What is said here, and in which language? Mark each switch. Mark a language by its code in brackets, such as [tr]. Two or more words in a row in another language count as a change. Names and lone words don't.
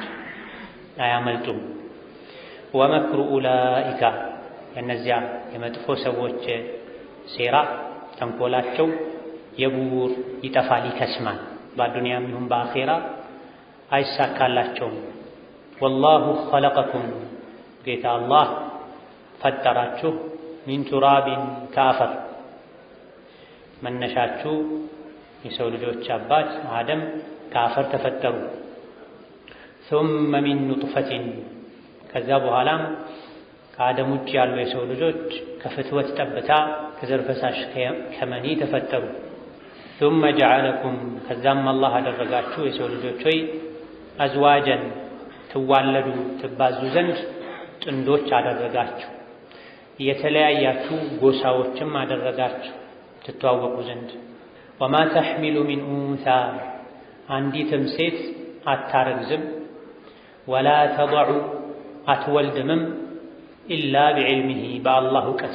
[am] አያመልጡም። [ar] ومكر أولئك [am] የእነዚያ የመጥፎ ሰዎች ሴራ ተንኮላቸው የቡር ይጠፋል፣ ይከስማል። በአዱንያም ይሁን በአኼራ አይሳካላቸውም። [ar] والله خلقكم [am] ጌታ አላህ ፈጠራችሁ [ar] من تراب [am] ከአፈር መነሻችሁ የሰው ልጆች አባት አደም ከአፈር ተፈጠሩ። [ar] ثم من نطفة [am] ከዛ በኋላም ከአደም ውጭ ያሉ የሰው ልጆች ከፍትወት ጠብታ ከዘር ፈሳሽ ከመኒ ተፈጠሩ። [ar] ثم جعلكم [am] ከዛም አላህ አደረጋችሁ የሰው ልጆች ሆይ አዝዋጀን ትዋለዱ ትባዙ ዘንድ ጥንዶች አደረጋችሁ፣ የተለያያችሁ ጎሳዎችም አደረጋችሁ ትተዋወቁ ዘንድ። [ar] وما تحمل من أنثى [am] አንዲትም ሴት አታረግዝም፣ [ar] ولا تضع [am] አትወልድምም፣ [ar] إلا بعلمه [am] በአላህ እውቀት